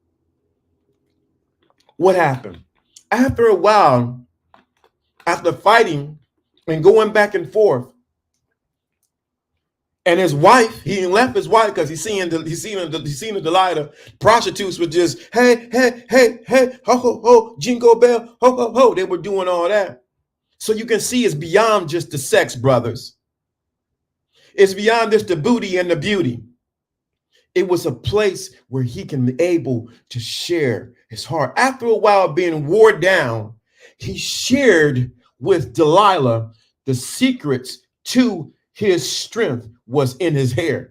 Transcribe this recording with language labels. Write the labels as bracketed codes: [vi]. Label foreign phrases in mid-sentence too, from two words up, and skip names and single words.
[en] What happened? After a while, after fighting and going back and forth, and his wife, he left his wife because he's seen the Delilah. Prostitutes were just, hey, ho, ho, ho, jingle bell, ho, ho, ho. They were doing all that. So you can see it's beyond just the sex, brothers. It's beyond just the booty and the beauty. It was a place where he can be able to share his heart. After a while being wore down, he shared with Delilah the secrets to his strength was in his hair.